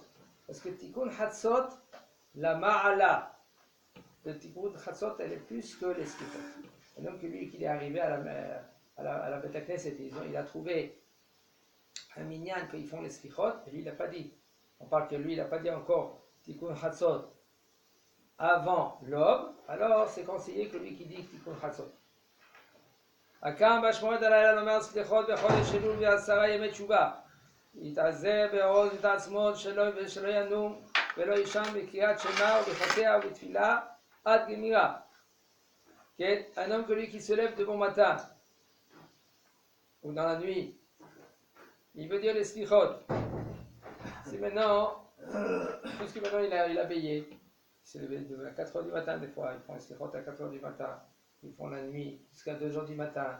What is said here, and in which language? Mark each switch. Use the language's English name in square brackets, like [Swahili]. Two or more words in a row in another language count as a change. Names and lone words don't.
[French] Parce que [Hebrew] תיקון חצות, [French] la Ma'ala de [Hebrew] תיקון חצות, [French] elle est plus que les Slichot. Et donc lui qui est arrivé à la [Hebrew] בית הכנסת, [French] il a trouvé un minyan qu'ils font les Slichot, et lui il n'a pas dit. On parle que lui il n'a pas dit encore [Hebrew] תיקון חצות [French] avant l'aube, alors c'est conseillé que lui qui dit [Hebrew] תיקון חצות. קם בשמורת הלילה לומר סליחות בחודש אלול ועשרת ימי תשובה. יתעזר בעוז את עצמו שלא ינום ולא יישן בקריאת שמע ובחטא ובתפילה עד גמירה. כן? [French] Un homme que lui qui se lève de bon matin ou dans la nuit, il veut dire les slichot. C'est maintenant, puisque maintenant il a veillé, il s'est levé à 4h du matin des fois, ils font les slichot à 4h du matin, ils font la nuit jusqu'à 2h du matin.